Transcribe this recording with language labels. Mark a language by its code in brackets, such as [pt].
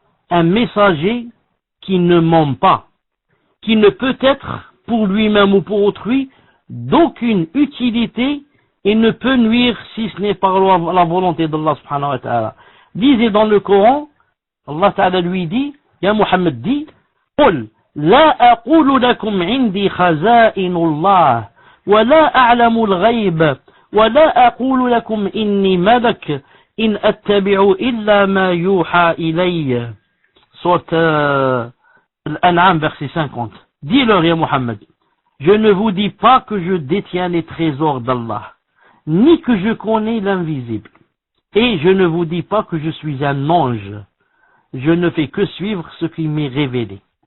[fr] Un messager qui ne ment pas. Qui ne peut être, pour lui-même ou pour autrui, d'aucune utilité et ne peut nuire si ce n'est par la volonté d'Allah subhanahu wa ta'ala. Lisez dans le Coran, Allah Ta'ala lui dit, Ya Muhammad dit, [ar] قل لا أقول لكم عندي خزائن الله ولا أعلم الغيب ولا أقول لكم إني ملك إن أتبع إلا ما يوحى إلي. [fr] Sourate Al-An'am, verset 50. Dis-leur, Ya Muhammad, je ne vous dis pas que je détiens les trésors d'Allah, ni que je connais l'invisible. Et je ne vous dis pas que je suis un ange. Je ne fais que suivre ce qui m'est révélé.